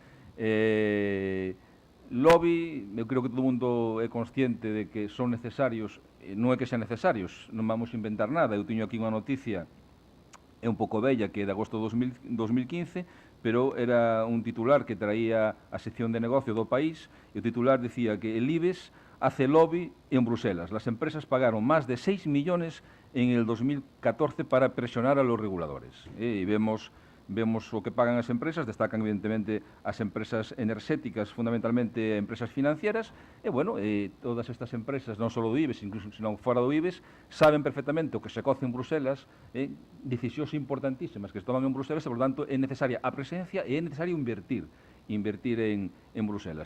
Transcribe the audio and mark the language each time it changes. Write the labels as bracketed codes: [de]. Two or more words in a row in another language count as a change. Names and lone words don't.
[gl] Lobby, eu creo que todo o mundo é consciente de que son necesarios, non é que sean necesarios, non vamos a inventar nada. Eu teño aquí unha noticia, é un pouco bella, que é de agosto de 2015, pero era un titular que traía a sección de negocio do País, e o titular decía que [es] el IBEX hace lobby en Bruselas. Las empresas pagaron más de 6 millones en el 2014 para presionar a los reguladores. [gl] E vemos o que pagan as empresas, destacan evidentemente as empresas enerxéticas, fundamentalmente empresas financieras, e, bueno, todas estas empresas, non só do IBEX, incluso senón fora do IBEX, saben perfectamente o que se coce en Bruselas, decisións importantísimas que se toman en Bruselas, e, por tanto, é necesaria a presencia e é necesario invertir en Bruselas.